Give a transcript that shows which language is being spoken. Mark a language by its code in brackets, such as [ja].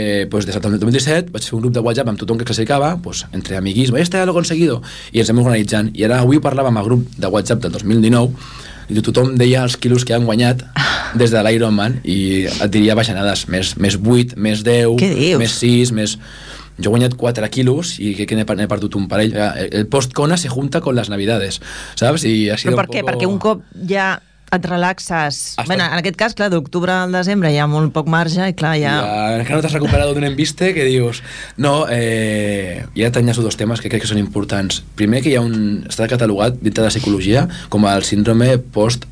[ca] Pues, des del 2017 vaig fer un grup de WhatsApp amb tothom que classificava, pues, entre amiguis, [es] este ya lo he conseguido, [ca] i ens hem organitzant. I ara avui parlàvem amb el grup de WhatsApp del 2019 i tothom deia els quilos que han guanyat des de l'Ironman i et diria bajanades, més 8, més 10, més 6, més... Jo he guanyat 4 quilos i crec que n'he perdut un parell. [es] El post-Kona se junta con las navidades, [ca] saps? [es] I ha sido [ca] però per un què? [es] Poco... [ca] Perquè un cop ja et relaxes... Bueno, en aquest cas, clar, d'octubre al desembre hi ha molt poc marge i clar, ja... Encara no t'has recuperat d'un embiste que dius... No, i ara t'enllaço dos temes que crec que són importants. Primer, que hi ha un... Està catalogat dintre de la psicologia com el síndrome post...